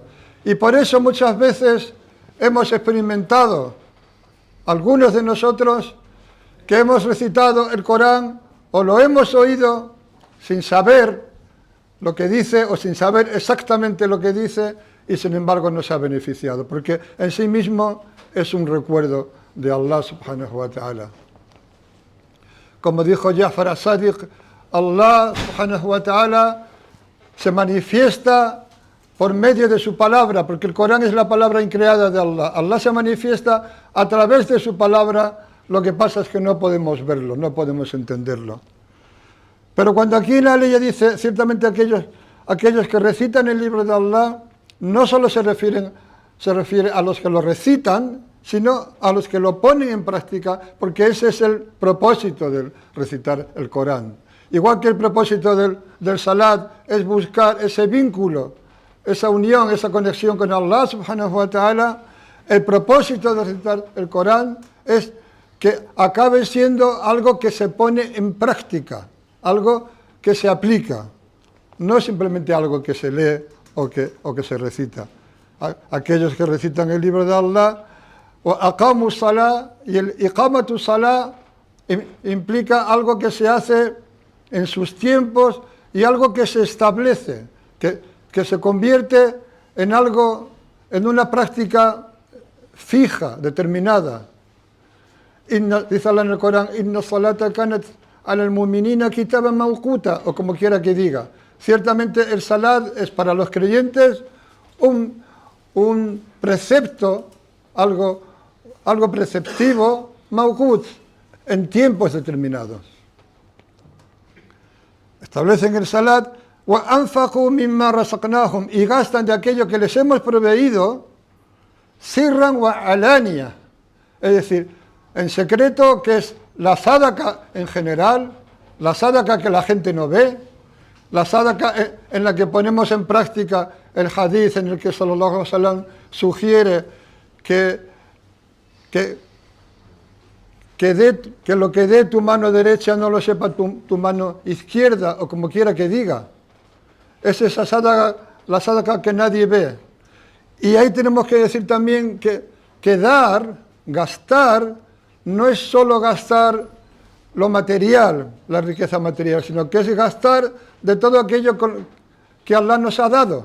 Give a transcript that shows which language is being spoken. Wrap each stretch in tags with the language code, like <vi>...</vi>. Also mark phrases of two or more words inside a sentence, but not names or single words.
<es>Y por eso muchas veces hemos experimentado, algunos de nosotros, que hemos recitado el Corán o lo hemos oído sin saber lo que dice o sin saber exactamente lo que dice, y sin embargo nos ha beneficiado, porque en sí mismo es un recuerdo de Allah</es> <ar>سبحانه وتعالى.</ar> <es>Como dijo Ja'far as-Sadiq, Allah subhanahu wa ta'ala se manifiesta por medio de su palabra, porque el Corán es la palabra increada de Allah. Allah se manifiesta a través de su palabra, lo que pasa es que no podemos verlo, no podemos entenderlo. Pero cuando aquí en la ley dice, ciertamente aquellos que recitan el libro de Allah, no solo se refiere a los que lo recitan, sino a los que lo ponen en práctica, porque ese es el propósito del recitar el Corán. Igual que el propósito del salat es buscar ese vínculo, esa unión, esa conexión con Allah</es> <ar>سبحانه وتعالى,</ar> <es>el propósito de recitar el Corán es que acabe siendo algo que se pone en práctica, algo que se aplica, no simplemente algo que se lee o que se recita. Aquellos que recitan el libro de Allah,</es> <ar>أقاموا الصلاة,</ar> <es>y el</es> <ar>إقامة الصلاة</ar> <es>implica algo que se hace en sus tiempos y algo que se establece, que se convierte en algo, en una práctica fija, determinada. Dice Allah en el Corán,</es> <ar>إن الصلاة كانت على المؤمنين كتابا موقوتا,</ar> <es>o como quiera que diga. Ciertamente el salat es para los creyentes un precepto, algo preceptivo, mawqut, en tiempos determinados. Establecen el salat,</es> <ar>وأنفقوا مما رزقناهم,</ar> <es>y gastan de aquello que les hemos proveído,</es> <ar>سرا و علانية,</ar> <es>es decir, en secreto, que es la sadaqa en general, la sadaqa que la gente no ve, la sadaqa en la que ponemos en práctica el hadith en el que</es> <ar>صلى الله عليه وسلم</ar> <es>sugiere que lo que dé tu mano derecha no lo sepa tu mano izquierda, o como quiera que diga. Es esa sadaqa, la sadaqa que nadie ve. Y ahí tenemos que decir también que gastar, no es solo gastar lo material, la riqueza material, sino que es gastar de todo aquello que Allah nos ha dado.</es>